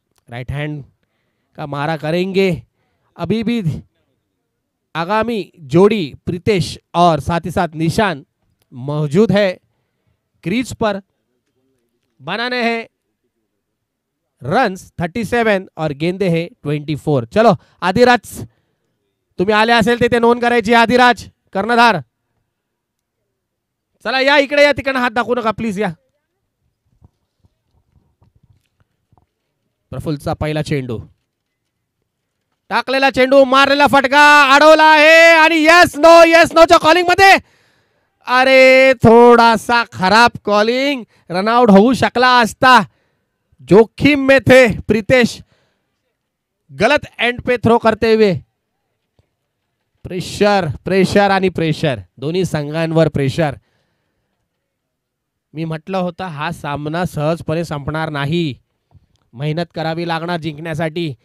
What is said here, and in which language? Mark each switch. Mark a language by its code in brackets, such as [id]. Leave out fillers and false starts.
[hi] Right hand का मारा करेंगे. अभी भी आगामी जोड़ी प्रीतेश और साथ ही साथ निशान मौजूद है क्रीज पर. बनाने हैं रन्स 37 और गेंदे है 24. [mr] चलो आदिराज, तुम्ही आले असेल ते नोंद करायची. आदिराज कर्णधार, चला या इकडे या, तिकडे हात दाखवू नका प्लीज या. प्रफुल्लचा पहिला चेंडू, टाकलेला चेंडू, मारलेला फटका, अडवला आहे आणि येस नोच्या कॉलिंग मध्ये. अरे थोडासा खराब कॉलिंग, रनआउट होऊ शकला असता. [hi] जोखिम में थे प्रीतेश, गलत एंड पे थ्रो करते हुए. [mr] प्रेशर आणि प्रेशर, दोन्ही संघांवर प्रेशर. मी म्हटलं होतं हा सामना सहजपणे संपणार नाही, मेहनत करावी लागणार जिंकण्यासाठी.